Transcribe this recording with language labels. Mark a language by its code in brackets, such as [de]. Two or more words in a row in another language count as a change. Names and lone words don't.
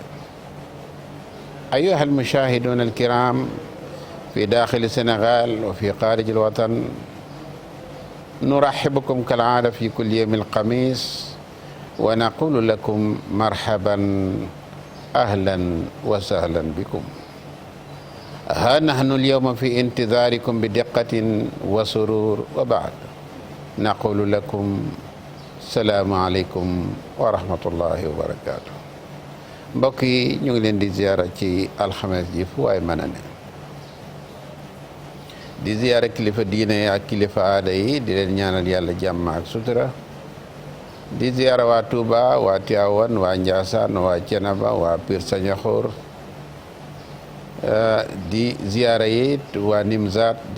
[ar] أيها المشاهدون الكرام في داخل السنغال وفي خارج الوطن، نرحبكم كالعادة في كل يوم الخميس ونقول لكم مرحبا أهلا وسهلا بكم. ها نحن اليوم في انتظاركم بدقة وسرور، وبعد نقول لكم السلام عليكم ورحمة الله وبركاته. [wo] mbokk yi ñu ngi leen di ziyaara ci alxames ji fu waay mën a ne, di ziyaara kilifa diine ak kilifa aada yi, di leen ñaanal yàlla jàmm ak sutura. di ziyaara waa Touba, waa Tivaouane, waa Ndiassane, waa Thiénaba, waa Pire Sañaxoor, di ziyaara yi waa Nimzaat, di